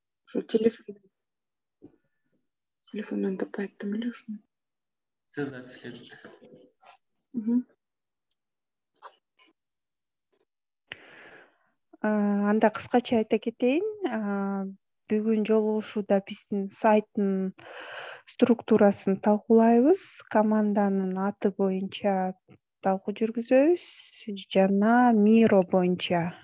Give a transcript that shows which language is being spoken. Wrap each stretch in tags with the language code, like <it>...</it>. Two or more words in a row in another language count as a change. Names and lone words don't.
<tr>Şu telefondan topay attım öyle şunu. Söz açık.</tr> <ky>Анда кыскача айта кетейин. Бүгүн жолугушууда биздин сайттын структурасын талкуулайбыз. Команданын аты боюнча талкуу жүргүзөбүз жана Миро боюнча.</ky>